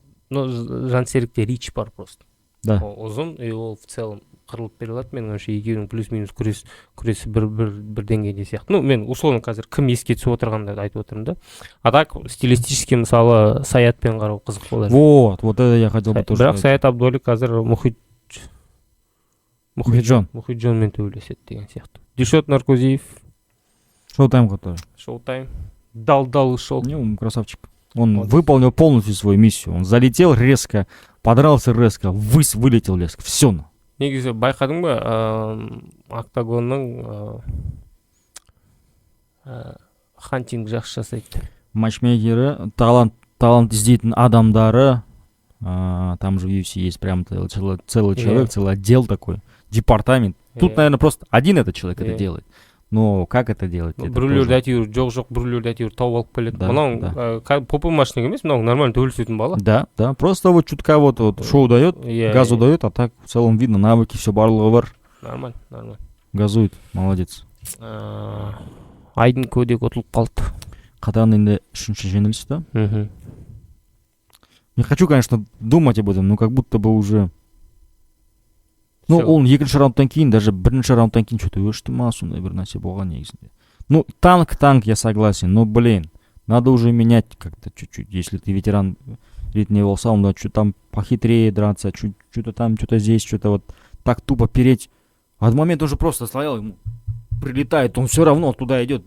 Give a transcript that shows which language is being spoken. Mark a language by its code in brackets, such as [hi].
[kk] Но Жансерікте рич бар просто. [ru] Да. [kk] Ұзын, и ол в целом қырылып бере алады. Менің ойымша екеуінің плюс-минус күресі бір деңгейде сияқты. Ну, мен условно қазір кім еске түсіп отырғанда айтып отырмын да. А так стилистически мысалы Саятпен қарау қызық болар. [ru] Вот это я хотел бы тоже. [kk] Бірақ Саят Абдуали қазір Мұхиджонмен төбелеседі деген сияқты. Дишот Наркозиев. [ru] Шоу-тайм который. Шоу-тайм. Дал ушел. Не, он красавчик. Он выполнил полностью свою миссию. Он залетел резко, подрался резко, вылетел резко. Все. [kk] Негізі байқадың ба, октагонның хантинг жақсы жасайды. [ru] Матчмейкері, талант іздейтін адамдары, там же в UFC есть прям целый человек, целый отдел такой, департамент. Тут, наверное, просто один этот человек это делает. Но как это делать? [kk] Біреулерді әйтеуір жоқ, біреулерді әйтеуір тауып алып келеді. Мынау попы машина емес, мынау нормально төбелесетін бала. [ru] Да, просто вот чутка вот шоу дает, газу дает, а так в целом видно навыки, все барлығы бар. Нормально. Газует, молодец. [kk] Айдын көдек ұтылып қалды. Қатан енді 3-ші жеңіліс да? [ru] Не хочу, конечно, думать об этом, но как будто бы уже... [kk] Ну, он екінші раундтан кейін, даже бірінші раундтан кейін что-то өшті ма, сондай бір нәрсе болған негізінде. [ru] Ну, танк, я согласен, но, блин, надо уже менять как-то чуть-чуть. Если ты ветеран ретінде болса, он что-то там похитрее драться, что-то там, что-то здесь, что-то вот так тупо переть. А в момент уже просто стоял, ему прилетает, он все равно туда идет.